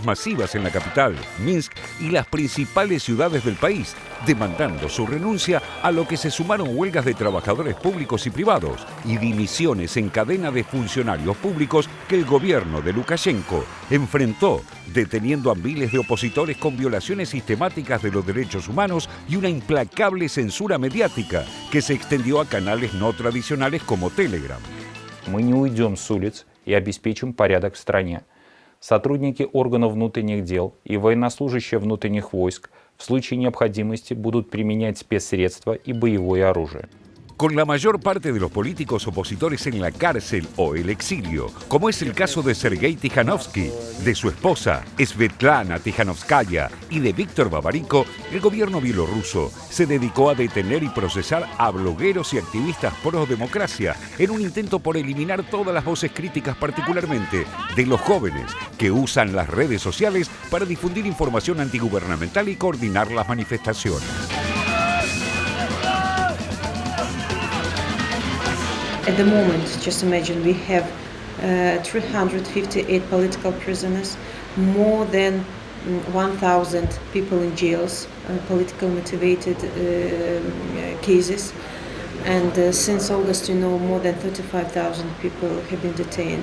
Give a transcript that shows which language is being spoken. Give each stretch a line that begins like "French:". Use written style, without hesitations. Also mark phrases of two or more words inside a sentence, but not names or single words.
Spanish: masivas en la capital, Minsk, y las principales ciudades del país, demandando su renuncia, a lo que se sumaron huelgas de trabajadores públicos y privados y dimisiones en cadena de funcionarios públicos que el gobierno de Lukashenko enfrentó, deteniendo a miles de opositores con violaciones sistemáticas de los derechos humanos y una implacable censura mediática que se extendió a canales no tradicionales como Telegram.
Russian: Мы не уйдем с улиц и обеспечим порядок в стране. Сотрудники органов внутренних дел и военнослужащие внутренних войск в случае необходимости будут применять спецсредства и боевое оружие.
Spanish: Con la mayor parte de los políticos opositores en la cárcel o el exilio, como es el caso de Sergei Tikhanovsky, de su esposa Svetlana Tikhanovskaya y de Víctor Babariko, el gobierno bielorruso se dedicó a detener y procesar a blogueros y activistas pro-democracia en un intento por eliminar todas las voces críticas, particularmente de los jóvenes que usan las redes sociales para difundir información antigubernamental y coordinar las manifestaciones.
English: At the moment, just imagine, we have 358 political prisoners, more than 1,000 people in jails, political motivated cases, and since August, more than 35,000 people have been detained.